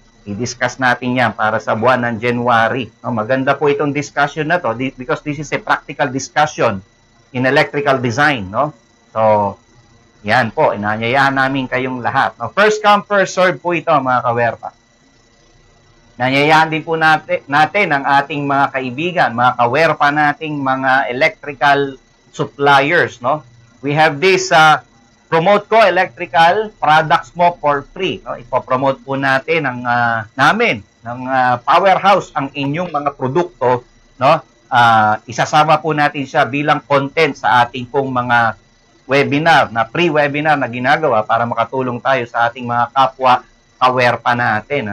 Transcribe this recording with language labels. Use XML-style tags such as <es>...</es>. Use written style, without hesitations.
<tl>I-discuss natin yan para sa buwan ng January.</tl> <en>No,</en> <tl>maganda po itong discussion na to</tl> <en>because this is a practical discussion in electrical design.</en> <tl>No? So, yan po, inanyayahan namin kayong lahat. No, first come, first serve po ito, mga kawerpa. Nanyayahan din po natin ang ating mga kaibigan, mga kawerpa nating mga electrical suppliers. No?</tl> <en>We have this promote ko electrical products mo for free. No?</en> <tl>Ipopromote po natin ang namin ng Powerhouse ang inyong mga produkto. No? Isasama po natin siya bilang content sa ating pong mga webinar, na pre-webinar na ginagawa para makatulong tayo sa ating mga kapwa kawerpa natin.</tl>